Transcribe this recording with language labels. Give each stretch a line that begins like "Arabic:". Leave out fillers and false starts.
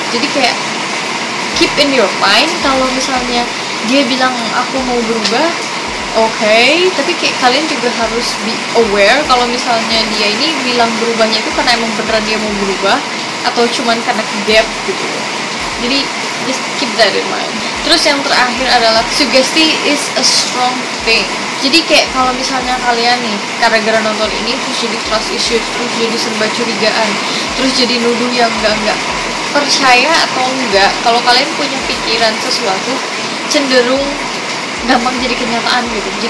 Indonesian: Jadi kayak
English: keep in your mind,
Indonesian: kalau misalnya dia bilang aku mau berubah, Oke, tapi kayak kalian juga harus
English: be aware
Indonesian: kalau misalnya dia ini bilang berubahnya itu karena emang beneran dia mau berubah atau cuman karena gap gitu.
English: Jadi just keep that in mind.
Indonesian: Terus yang terakhir adalah
English: suggestion is a strong thing.
Indonesian: Jadi kayak kalau misalnya kalian nih gara-gara nonton ini terus jadi trust issues, terus jadi serba curigaan, terus jadi nuduh yang enggak, percaya atau enggak, kalau kalian punya pikiran sesuatu cenderung gampang jadi kenyataan gitu.